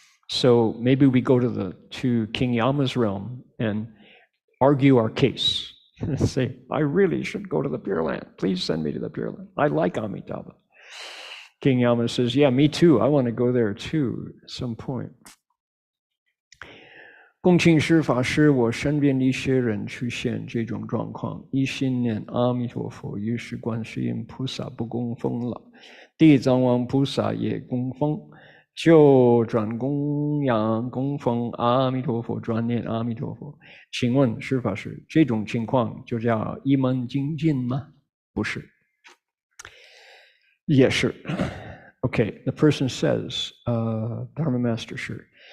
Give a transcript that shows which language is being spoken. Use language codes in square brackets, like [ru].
[en] So maybe we go to King Yama's realm and argue our case. Say, I really should go to the Pure Land. Please send me to the Pure Land. I like Amitabha. King Yama says, yeah, me too. I want to go there too at some point. [zh] 共庆师法师，我身边的一些人出现这种状况，一心念阿弥陀佛，于是观世音菩萨不供奉了，地藏王菩萨也供奉，就转供养供奉阿弥陀佛，转念阿弥陀佛。请问师法师，这种情况就叫一门精进吗？不是。也是。 [en] Okay, the person says, Dharma Master, sure.